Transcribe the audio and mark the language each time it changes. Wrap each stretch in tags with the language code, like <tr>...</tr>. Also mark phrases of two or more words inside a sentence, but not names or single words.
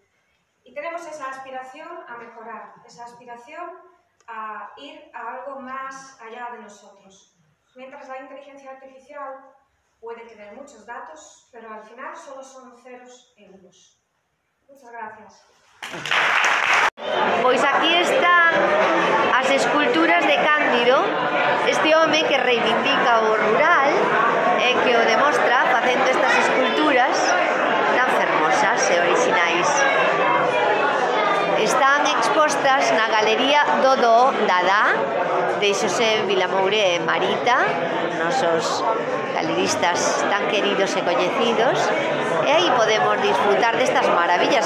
<es>Y tenemos esa aspiración a mejorar, esa aspiración a ir a algo más allá de nosotros. Mientras la inteligencia artificial puede tener muchos datos, pero al final solo son ceros e unos. Muchas gracias.</es> <gl>Pois aquí están as esculturas de Cándido, este home que reivindica o rural e que o demostra facendo estas esculturas tan fermosas e orixinais. Están expostas na Galería Dodo Dadá de Xosé Vilamoure e Marita, nosos galeristas tan queridos e coñecidos, e aí podemos disfrutar destas maravillas.</gl>